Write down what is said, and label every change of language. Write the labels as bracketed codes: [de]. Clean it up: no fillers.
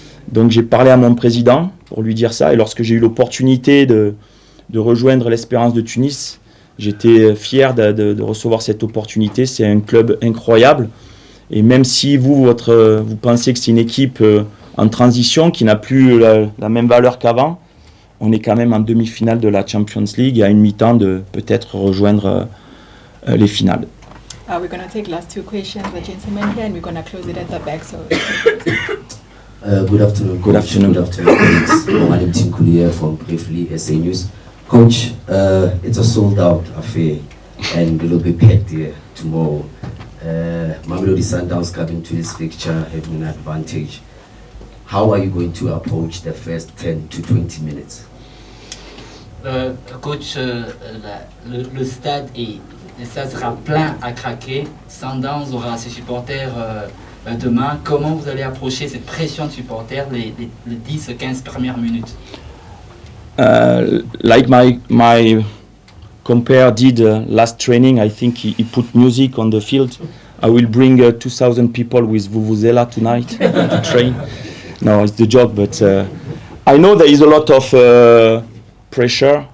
[fr] Donc, j'ai parlé à mon président pour lui dire ça. Et lorsque j'ai eu l'opportunité de rejoindre l'Espérance de Tunis, j'étais fier de recevoir cette opportunité. C'est un club incroyable. Et même si vous pensez que c'est une équipe en transition qui n'a plus la même valeur qu'avant, on est quand même en demi-finale de la Champions League et à une mi-temps de peut-être rejoindre les finales. [en] We're going to take last two questions, the gentleman here, and we're going to close it at the back. So. Good afternoon, Coach. Good afternoon. Good afternoon, colleagues. I'm Tim Koulia from Briefly SA News. Coach, it's a sold-out affair and it will be packed here tomorrow. Mamelodi Sundowns coming to this fixture having an advantage. How are you going to approach the first 10 to 20 minutes? [fr] Coach, le stade sera plein à craquer. Sundowns aura ses supporters demain. Comment vous allez approcher cette pression de supporters les 10-15 premières minutes? [en] Like my compare did last training, I think he put music on the field. I will bring 2,000 people with Vuvuzela tonight to train. No, it's the joke, but I know there is a lot of pressure.